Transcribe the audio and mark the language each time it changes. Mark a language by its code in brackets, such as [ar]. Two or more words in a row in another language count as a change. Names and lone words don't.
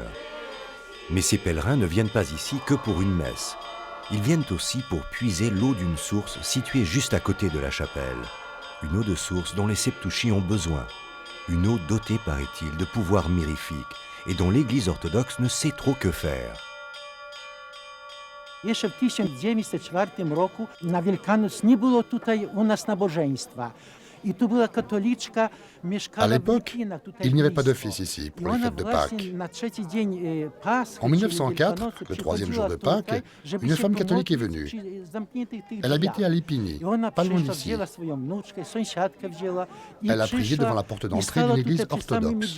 [fr] Mais ces pèlerins ne viennent pas ici que pour une messe. Ils viennent aussi pour puiser l'eau d'une source située juste à côté de la chapelle. Une eau de source dont les septucci ont besoin. Une eau dotée, paraît-il, de pouvoirs mirifiques et dont l'Église orthodoxe ne sait trop que faire. [pl] Jeszcze w 1904 roku na Wielkanoc nie było tutaj u nas nabożeństwa. [fr] À l'époque, il n'y avait pas d'office ici pour les fêtes de Pâques. En 1904, le troisième jour de Pâques, une femme catholique est venue. Elle habitait à Lipini, pas loin d'ici. Elle a prié devant la porte d'entrée d'une église orthodoxe.